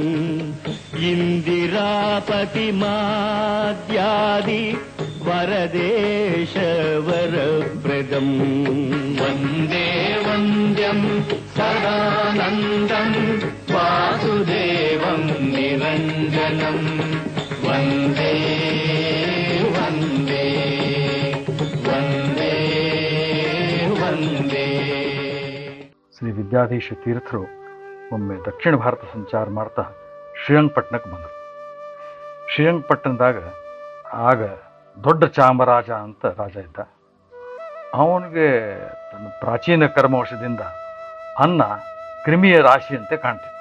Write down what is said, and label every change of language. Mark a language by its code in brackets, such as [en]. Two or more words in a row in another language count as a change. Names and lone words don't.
[sa] ಇಂದಿರಾಪತಿ ಮಾದ್ಯಾದಿ ವರದೇಶ ವರಪ್ರದಂ ವಂದೇ ವಂದ್ಯಂ ಸದಾನಂದಂ ವಾಸುದೇವಂ ನಿರಂಜನಂ ವಂದೇ ವಂದೇ ವಂದೇ ವಂದೇ. [kn] ಶ್ರೀ ವಿದ್ಯಾಧೀಶ ತೀರ್ಥರು ಒಮ್ಮೆ ದಕ್ಷಿಣ ಭಾರತ ಸಂಚಾರ ಮಾಡ್ತಾ ಶ್ರೀರಂಗಪಟ್ಟಣಕ್ಕೆ ಬಂದರು. ಶ್ರೀರಂಗಪಟ್ಟಣದಾಗ ಆಗ ದೊಡ್ಡ ಚಾಮರಾಜ ಅಂತ ರಾಜ ಇದ್ದ. ಅವನಿಗೆ ತನ್ನ ಪ್ರಾಚೀನ ಕರ್ಮವಶದಿಂದ ಅನ್ನ ಕ್ರಿಮಿಯ ರಾಶಿಯಂತೆ ಕಾಣ್ತಿತ್ತು.